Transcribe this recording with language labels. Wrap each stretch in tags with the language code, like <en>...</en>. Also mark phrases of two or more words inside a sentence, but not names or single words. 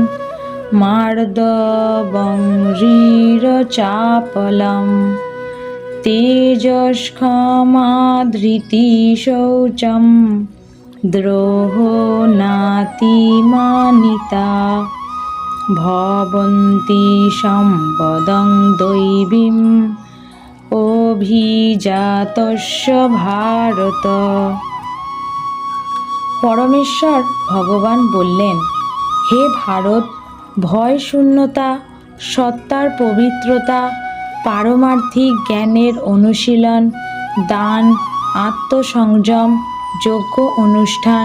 <sa>মার্দবং হ্রীরচাপলম তেজস্ক্ষমা ধৃতি শৌচম দ্রোহো নাতিমানিতা ভবন্তি সম্পদং দৈবীম অভিজাতস্য ভারত।</sa> <bn>পরমেশ্বর ভগবান বললেন, হে ভারত, ভয় শূন্যতা, সত্তার পবিত্রতা, পারমার্থিক জ্ঞানের অনুশীলন, দান, আত্মসংযম, যজ্ঞ অনুষ্ঠান,</bn>